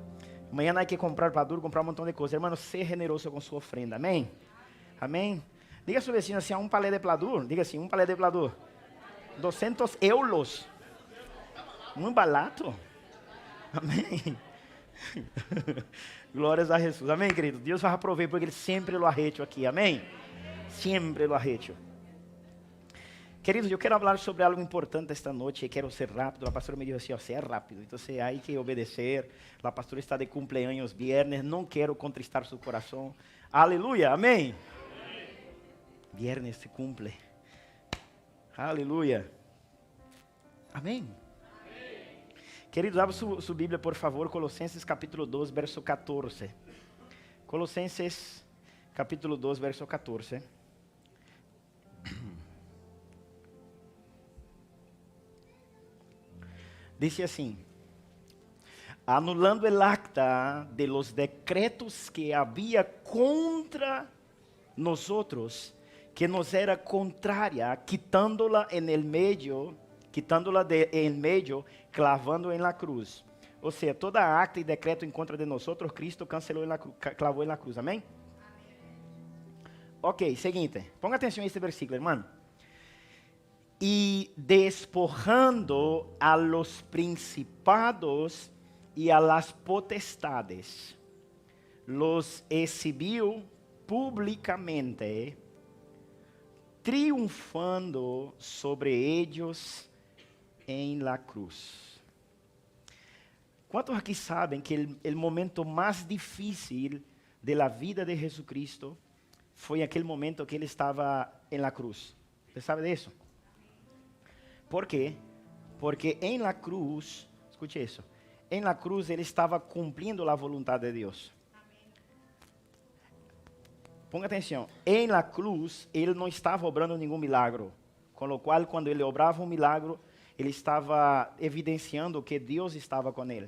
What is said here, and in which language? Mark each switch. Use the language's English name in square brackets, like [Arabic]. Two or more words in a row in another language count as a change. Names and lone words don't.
[Portuguese] Amanhã há que comprar pladur, comprar um montão de coisas. Irmão, ser generoso com sua ofrenda, amém? Amém? Diga ao seu vecino assim, um palé de pladur. Diga assim, um palé de pladur. 200 euros. Muito barato. Amém? Glórias a Jesus. Amém, querido? Deus vai prover porque Ele sempre [Spanish] lo ha hecho [Portuguese] aqui. Amém? Sempre [Spanish] lo ha hecho. [Portuguese] Queridos, eu quero falar sobre algo importante esta noite e quero ser rápido. A pastora me disse assim, ó, ser rápido. Então, há que obedecer. A pastora está [Spanish] de cumpleaños viernes. [Portuguese] Não quero contristar seu coração. Aleluia. Amém? [Spanish] Viernes se cumple. [Portuguese] Aleluia. Amém? Queridos, abra sua Bíblia, por favor, Colossenses capítulo 2, verso 14. Colossenses capítulo 2, verso 14. [Spanish] Dice assim: anulando el acta de los decretos que había contra nosotros, que nos era contraria, quitándola en medio, clavando en la cruz. [Portuguese] Ou seja, toda acta e decreto em contra de nós, Cristo cancelou clavou na cruz. Amém? Ok, seguinte. Ponga atenção a este versículo, irmão. [Spanish] E despojando a los principados e a las potestades, los exhibiu publicamente, triunfando sobre ellos em la cruz. [Portuguese] Quantos aqui sabem que o momento mais difícil [Spanish] de la vida de Jesucristo [Portuguese] foi aquele momento que ele estava em [Spanish] la cruz? [Portuguese] Você sabe disso? ¿Por quê? Porque em [Spanish] la cruz, [Portuguese] escute isso, em [Spanish] la cruz [Portuguese] ele estava cumprindo a vontade de Deus. Ponga atenção, em [Spanish] la cruz [Portuguese] ele não estava obrando nenhum milagro, com o qual quando ele obrava um milagro, ele estava evidenciando que Deus estava com ele.